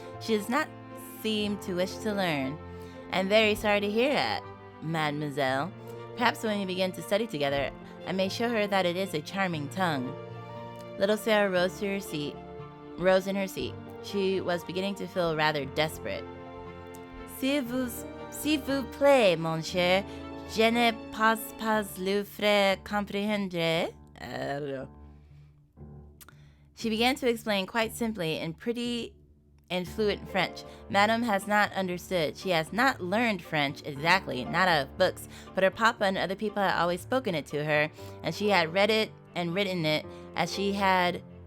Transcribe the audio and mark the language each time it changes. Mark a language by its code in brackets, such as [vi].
[en] She does not seem to wish to learn. I'm very sorry to hear that, mademoiselle. Perhaps when we begin to study together, I may show her that it is a charming tongue. Little Sarah rose in her seat. She was beginning to feel rather desperate. [fr] S'il vous plaît, mon cher, je ne pense pas le faire comprendre. [en] I don't know. She began to explain quite simply in pretty and fluent French. Madame has not understood. She has not learned French exactly, not out of books, but her papa and other people had always spoken it to her, and she had read it and written it as she had